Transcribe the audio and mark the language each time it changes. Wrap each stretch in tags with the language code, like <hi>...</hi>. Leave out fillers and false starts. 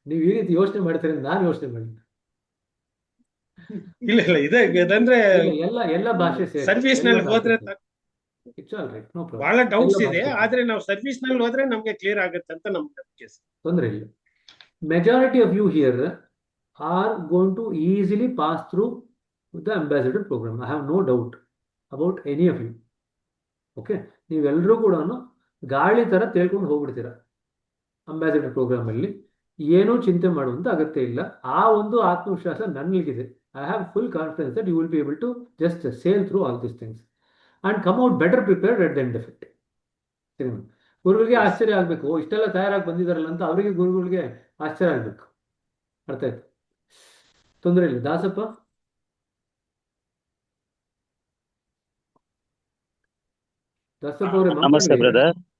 <kn>ನೀವು ಈ ರೀತಿ ಯೋಚನೆ ಮಾಡ್ತಾರೆ ಅಂತ ನಾನು ಯೋಚನೆ ಮಾಡಿದ್ದೆ. ಇಲ್ಲ ಇದಂದ್ರೆ ಎಲ್ಲ ಭಾಷೆ ಸೇರಿ ಸರ್ವಿಸ್ ನಲ್ಲಿ ಹೋದ್ರೆ</kn> <en>It's all right, no problem.</en> <kn>ಬಹಳ ಡೌಟ್ಸ್ ಇದೆ, ಆದ್ರೆ ನಾವು ಸರ್ವಿಸ್ ನಲ್ಲಿ ಹೋದ್ರೆ ನಮ್ಗೆ ಕ್ಲಿಯರ್ ಆಗುತ್ತೆ ಅಂತ ನಮ್ಗೆ ತೊಂದರೆ ಇಲ್ಲ.</kn> <en>Majority of you here are going to easily pass through the ambassador program. I have no doubt about any of you.</en> <kn>Okay, ನೀವೆಲ್ಲರೂ ಕೂಡ ಗಾಳಿ ತರ ತೇಳ್ಕೊಂಡು ಹೋಗ್ಬಿಡ್ತೀರಾ ಅಂಬಾಸಿಡರ್ ಪ್ರೋಗ್ರಾಮ್ ಅಲ್ಲಿ. ಏನೂ ಚಿಂತೆ ಮಾಡುವಂತ ಅಗತ್ಯ ಇಲ್ಲ. ಆ ಒಂದು ಆತ್ಮವಿಶ್ವಾಸ ನನಗಿದೆ.</kn> <en>I have full confidence that you will be able to just sail through all these things and come out better prepared at the end of it.</en> <kn>ಗುರುಗಳಿಗೆ ಆಶ್ಚರ್ಯ ಆಗ್ಬೇಕು, ಇಷ್ಟೆಲ್ಲ ತಯಾರಾಗಿ ಬಂದಿದಾರಲ್ಲ ಅಂತ. ಅವರಿಗೆ ಗುರುಗಳಿಗೆ ಆಶ್ಚರ್ಯ ಆಗ್ಬೇಕು. ಅರ್ಥ ಆಯ್ತು? ತೊಂದರೆ ಇಲ್ಲ. ದಾಸಪ್ಪ, ಅವರೇ ನಮಸ್ತೆ ಬ್ರದರ್.</kn>